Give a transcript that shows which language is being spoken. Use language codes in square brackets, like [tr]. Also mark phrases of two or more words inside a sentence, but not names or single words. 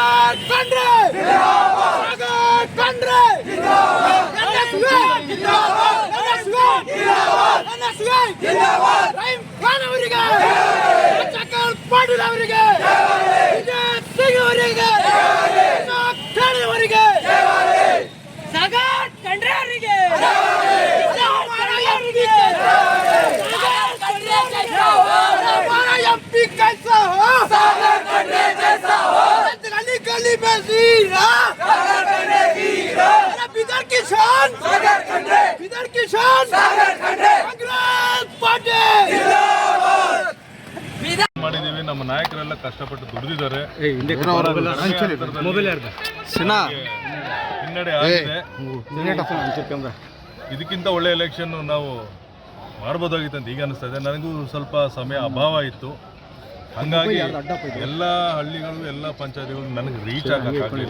[kn] ಪಾಟೀಲ್ ಅವರಿಗೆ, ವಿಜಯ್ ಸಿಂಗ್ ಅವರಿಗೆ, ಅವರಿಗೆ, ಸಾಗರ್ ಖಂಡ್ರೆ ಅವರಿಗೆ, [hi] MP कैसा हो, सागर खंड्रे जैसा हो, गली गली में वीरा, सागर खंड्रे वीरा, बिदर की शान, सागर खंड्रे, बिदर की शान, सागर खंड्रे, कांग्रेस पार्टी जिंदाबाद। [kn] ಮಾಡಿದೀವಿ. ನಮ್ಮ ನಾಯಕರೆಲ್ಲ ಕಷ್ಟಪಟ್ಟು ದುಡಿದಿದ್ದಾರೆ. ಹಿನ್ನಡೆ ಆಗಿದೆ. ಇದಕ್ಕಿಂತ ಒಳ್ಳೆ ಎಲೆಕ್ಷನ್ ನಾವು ಮಾಡ್ಬೋದಾಗಿತ್ತು ಅಂತ ಈಗ ಅನಿಸ್ತಾ ಇದೆ. ನನಗೂ ಸ್ವಲ್ಪ ಸಮಯ ಅಭಾವ ಇತ್ತು, ಹಂಗಾಗಿ ಎಲ್ಲ ಹಳ್ಳಿಗಳು ಎಲ್ಲ ಪಂಚಾಯತಿಗಳು ನನಗೆ ರೀಚ್ ಆಗಲಿಲ್ಲ.